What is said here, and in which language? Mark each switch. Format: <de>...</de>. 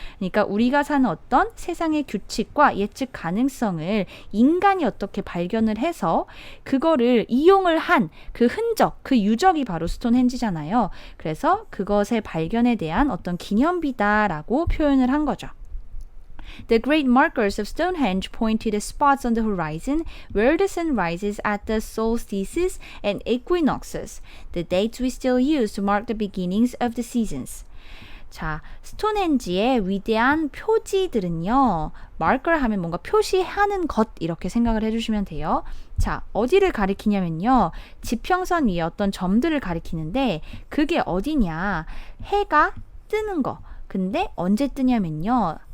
<ko>그러니까 우리가 사는 어떤 세상의 규칙과 예측 가능성을 인간이 어떻게 발견을 해서 그거를 이용을 한 그 흔적, 그 유적이 바로 스톤헨지잖아요. 그래서 그것의 발견에 대한 어떤 기념비다라고 표현을 한 거죠.</ko> <en>The great markers of Stonehenge point to the spots on the horizon where the sun rises at the solstices and equinoxes, the dates we still use to mark the beginnings of the seasons.</en> <ko>자, 스톤헨지의 위대한 표지들은요. marker 하면 뭔가 표시하는 것 이렇게 생각을 해주시면 돼요. 자, 어디를 가리키냐면요. 지평선 위에 어떤 점들을 가리키는데 그게 어디냐. 해가 뜨는 거. 근데 언제 뜨냐면요.</ko>